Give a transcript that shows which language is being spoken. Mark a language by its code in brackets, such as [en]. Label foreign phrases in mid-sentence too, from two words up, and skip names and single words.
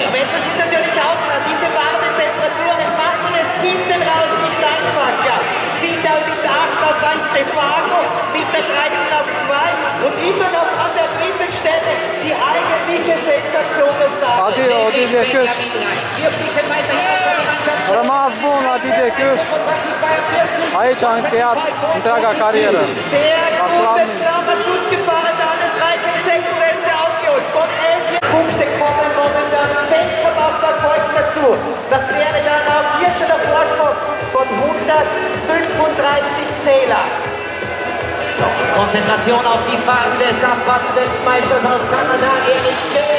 [de] Aber etwas ist natürlich auch klar, diese warmen Temperaturen machen es hinten raus nicht einfacher. Swindal mit der 8 auf 1, Stefano mit der 13 auf 2 und immer Didier Küss. [ro] Rămas bun la Didier Küss. Aici a încheiat întreaga carieră. [de] Sehr gut, Kramer Schuss gefahren, Hannes Reif mit 6 Plätze aufgeholt. Von 11 Punkte kommen momentan 10 vom Abfahrtkreuz dazu. Das wäre dann auf hier schon der Vorsprung von 135 Zähler. So, Konzentration auf die Fahrt des Abfahrtsweltmeisters aus Kanada, Erik Kay.